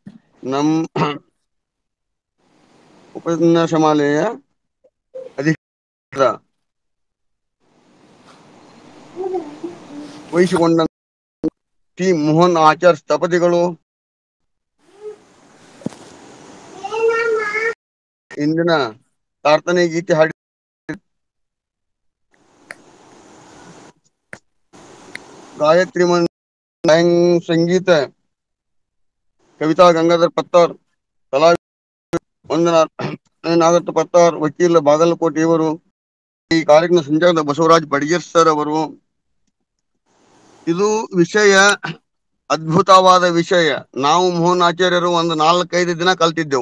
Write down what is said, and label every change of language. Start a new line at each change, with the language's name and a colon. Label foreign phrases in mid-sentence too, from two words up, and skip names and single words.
Kannada: ಉಪನ್ಯಾಸ ಮಾಲೆಯ ಅಧಿಕಾರ ವಹಿಸಿಕೊಂಡ ಟಿ ಮೋಹನ್ ಆಚಾರ್ ಸ್ಥಪತಿಗಳು ಇಂದಿನ ಪ್ರಾರ್ಥನೆ ಗೀತೆ ಹಾಡಿ गायत्री संगीत कविता गंगाधर पत्तार कला ವಂದನಾ ನಾಗತ್ತ ಪತ್ತಾರ್ ವಕೀಲ ಬಾಗಲಕೋಟೆ ಇವರು ಈ ಕಾರ್ಯಕ್ರಮ ಸಂಚಾಲಕ ಬಸವರಾಜ್ ಬಡಿಗೇರ್ ಸರ್ ಅವರು. ಇದು ವಿಷಯ ಅದ್ಭುತವಾದ ವಿಷಯ. ನಾವು ಮೋಹನ್ ಆಚಾರ್ಯರು ಒಂದು 4-5 ದಿನ ಕಲ್ತಿದ್ದೆವು.